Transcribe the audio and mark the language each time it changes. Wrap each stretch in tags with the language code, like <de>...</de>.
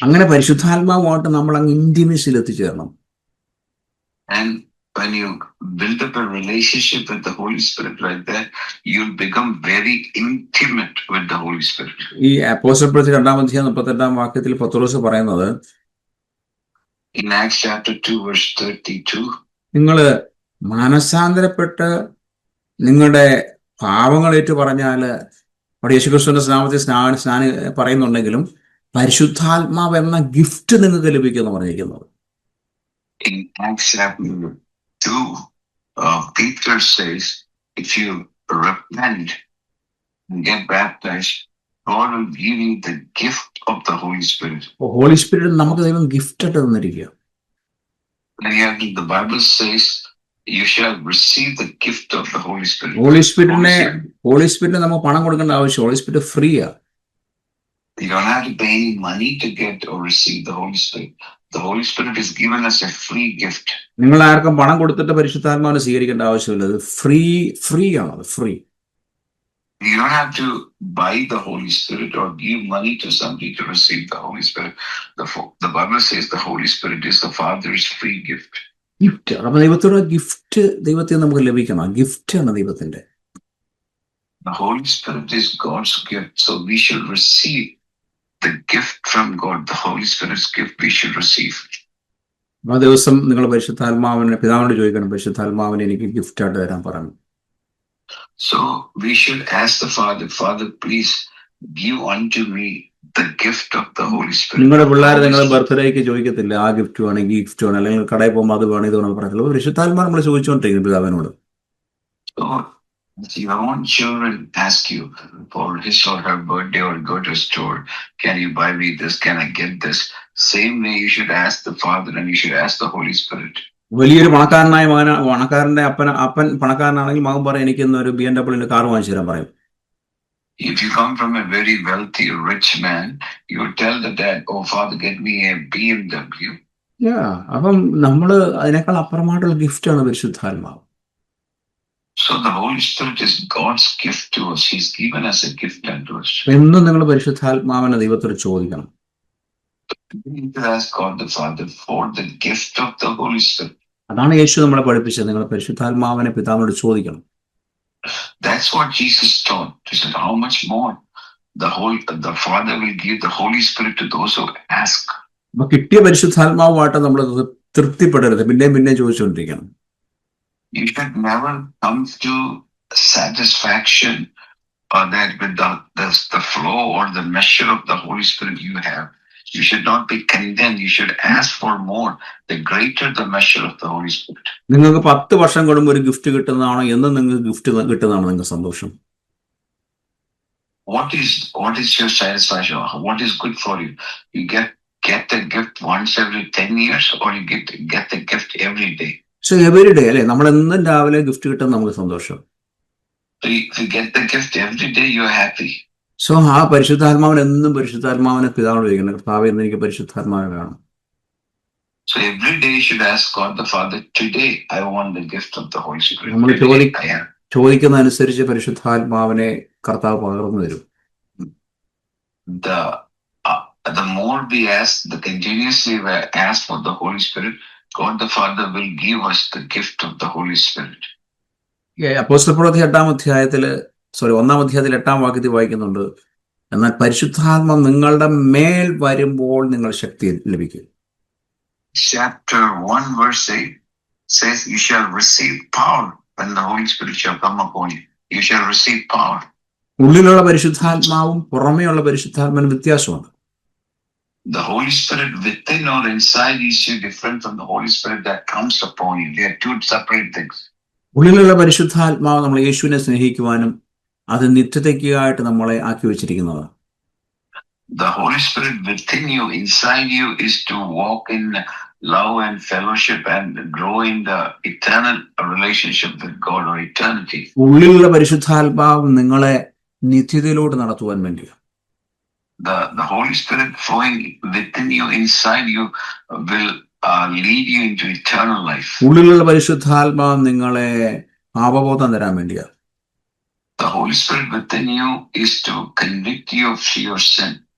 <ml>അങ്ങനെ പരിശുദ്ധാത്മാവുമായിട്ട് നമ്മൾ അങ്ങ് ഇന്റിമസിയിൽ എത്തിച്ചേരണം.</ml> <en>And when you build up a relationship with the Holy Spirit like that, you'll become very intimate with the Holy Spirit.</en> <ml>ഈ അപ്പോസ്തലപ്രവൃത്തി 2:38 പത്രോസ് പറയുന്നത്,</ml> <en>in Acts chapter 2 verse 32,</en> <ml>നിങ്ങൾ മാനസാന്തരപ്പെട്ട് നിങ്ങളുടെ പാവങ്ങൾ ഏറ്റു പറഞ്ഞാൽ, അവിടെ യേശുക്രിസ്തുവിന്റെ നാമത്തിൽ സ്നാനം പറയുന്നുണ്ടെങ്കിലും പരിശുദ്ധാത്മാവ് എന്ന ഗിഫ്റ്റ് നിങ്ങൾക്ക് ലഭിക്കുമെന്ന് പറഞ്ഞിരിക്കുന്നത്.</ml> <en>In Acts chapter 2, Peter says, if you repent and get baptized, God will give you the gift of the Holy Spirit.</en> <ml>Holy spirit നമുക്ക് ദൈവം ഗിഫ്റ്റ് ആയിട്ട് തന്നിരിക്കുക.</ml> <en>And the Bible says, you shall receive the gift of the Holy Spirit.</en> <ml>Holy സ്പിരിറ്റിന് നമുക്ക് പണം കൊടുക്കേണ്ട ആവശ്യം. Holy spirit ഫ്രീയാ.</ml> <en>You don't have to pay any money to get or receive the Holy Spirit. The Holy Spirit is given as a free gift.</en> <ml>നിങ്ങൾ ആർക്കും പണം കൊടുത്തിട്ട് പരിശുദ്ധാത്മാവിനെ സ്വീകരിക്കേണ്ട ആവശ്യമില്ല. അത് ഫ്രീ ആണ്. അത് free.</ml> <en>You don't have to buy the Holy Spirit or give money to somebody to receive the Holy Spirit. The Bible says the Holy Spirit is the Father's free gift. Gift.</en> <ml>അപ്പൊ ദൈവത്തോടെ gift ദൈവത്തിൽ നമുക്ക് ലഭിക്കണം. Gift ആണ് ദൈവത്തിന്റെ.</ml> <en>The Holy Spirit is God's gift, so we should receive the gift from God. The Holy Spirit's gift we should receive.</en> <ml>ആ ദിവസം നിങ്ങൾ പരിശുദ്ധാത്മാവിനെ പിതാവിനോട് ചോദിക്കണം, പരിശുദ്ധാത്മാവിനെ എനിക്ക് ഗിഫ്റ്റ് ആയിട്ട് തരാൻ പറഞ്ഞു.</ml> <en>So we should ask the Father, please give unto me the gift of the Holy Spirit.</en> <ml>നിങ്ങളുടെ പിള്ളേർ നിങ്ങളുടെ ബർത്ത്ഡേക്ക് ചോദിക്കത്തില്ല ആ ഗിഫ്റ്റ് വേണം, ഈ ഗിഫ്റ്റ് വേണം, അല്ലെങ്കിൽ കടയിൽ പോകുമ്പോൾ അത് വേണം, ഇത് വേണം പറയത്തില്ല. പരിശുദ്ധാത്മാവ് നമ്മൾ ചോദിച്ചുകൊണ്ടിരിക്കും പിതാവിനോട്.</ml> <en>So your own children ask you for his or her birthday, or go to a store, can you buy me this, can I get this? Same way you should ask the Father, and you should ask the Holy Spirit.</en> <ml>വലിയൊരു പണക്കാരന്റെ അപ്പൻ പണക്കാരനാണെങ്കിൽ മകൻ പറയും എനിക്ക് ഇന്നൊരു BMW car വാങ്ങിച്ചു തരാൻ പറയും.</ml> <en>If you come from a very wealthy, rich man, you tell the dad, "Oh Father, get me a BMW."</en> <ml>അപ്പം നമ്മള് അതിനേക്കാൾ അപ്പുറമായിട്ടുള്ള ഗിഫ്റ്റാണ് പരിശുദ്ധാത്മാവ്.</ml> <en>So So the Holy Spirit is God's gift to us. He's given us a gift unto us.</en> <ml>എന്നും നിങ്ങൾ പരിശുദ്ധാത്മാവിനെ ദൈവത്തോട് ചോദിക്കണം.</ml> <en>We need to ask God the Father for the gift of the Holy Spirit.</en> <ml>അതാണ് യേശു നമ്മളെ പഠിപ്പിച്ചത്. നിങ്ങൾ പരിശുദ്ധാത്മാവിനെ പിതാവിനോട് ചോദിക്കണം.</ml> <en>That's what Jesus taught. He said, how much more the Father will give the Holy Spirit to those who ask.</en> <ml>അപ്പൊ കിട്ടിയ പരിശുദ്ധാത്മാവുമായിട്ട് നമ്മൾ തൃപ്തിപ്പെടരുത്, പിന്നെയും ചോദിച്ചുകൊണ്ടിരിക്കണം.</ml> <en>You should never come to satisfaction or that with the flow or the measure of the Holy Spirit you have. You should not be content. You should ask for more. The greater the measure of the Holy Spirit.</en> <ml>നിങ്ങൾക്ക് 10 വർഷം കൂടുമ്പോൾ ഒരു gift കിട്ടുന്നതാണോ, എന്നും നിങ്ങൾക്ക് gift കിട്ടുന്നതാണോ നിങ്ങൾക്ക് സന്തോഷം?</ml> <en>What is your satisfaction? What is good for you? You get the gift once every 10 years, or you get the gift every day. So every day,</en> <ml>അല്ലേ, നമ്മൾ എന്നും രാവിലെ ഗിഫ്റ്റ് കിട്ടുന്ന നമുക്ക് സന്തോഷം.</ml> <en>So if you get the gift every day, you're happy.</en> <ml>So ആ പരിശുദ്ധാത്മാവിനെ പിതാവിനോട് ചോദിക്കണം, കർത്താവേ, ഇന്ന് എനിക്ക് പരിശുദ്ധാത്മാവിനെ വേണം.</ml> <en>So every day you should ask God the Father, today I want the gift of the Holy Spirit.</en> <ml>നമ്മൾ ചോദിക്കുന്ന അനുസരിച്ച് പരിശുദ്ധാത്മാവിനെ കർത്താവ് പകർന്നു തരും.</ml> <en>The more we ask, the continuously we ask for the Holy Spirit, God the Father will give us the gift of the Holy Spirit.</en> <ml>അപ്പോസ്തലപ്രവൃത്തി 1-ാം അധ്യായത്തിൽ 8-ാം വാക്യത്തിൽ വായിക്കുന്നുണ്ട്, എന്നാൽ പരിശുദ്ധാത്മ നിങ്ങളുടെ മേൽ വരുമ്പോൾ നിങ്ങൾ ശക്തി ലഭിക്കും.</ml> <en>Chapter 1 verse 8 says, you shall receive power when the Holy Spirit shall come upon you. You shall receive power.</en> <ml>ഉള്ളിലുള്ള പരിശുദ്ധാത്മാവും പുറമേയുള്ള പരിശുദ്ധാത്മാവിനും വ്യത്യാസമുണ്ട്.</ml> <en>The Holy Spirit within or inside is different from the Holy Spirit that comes upon you. They are two separate things.</en> <ml>ഉള്ളിലുള്ള പരിശുദ്ധാത്മാവ് നമ്മൾ യേശുവിനെ സ്നേഹിക്കുവാനും അത് നിത്യതയ്ക്കായിട്ട് നമ്മളെ ആക്കി വെച്ചിരിക്കുന്നതാണ്.</ml> <en>The Holy Spirit within you, inside you, is to walk in love and fellowship and grow in the eternal relationship with God or eternity.</en> <ml>ഉള്ളിലുള്ള പരിശുദ്ധാത്മാവ് നിങ്ങളെ നിത്യതയിലോട്ട് നടത്തുവാൻ വേണ്ടിയാണ്.</ml> <en>The Holy Spirit flowing within you, inside you, will lead you into eternal life.</en> <ml>ഉള്ളിലുള്ള പരിശുദ്ധാത്മാവ് നിങ്ങളെ പാപബോധം തരാൻ വേണ്ടിയാണ്.</ml> <en>The Holy Spirit within you is to convict you of your sin.</en>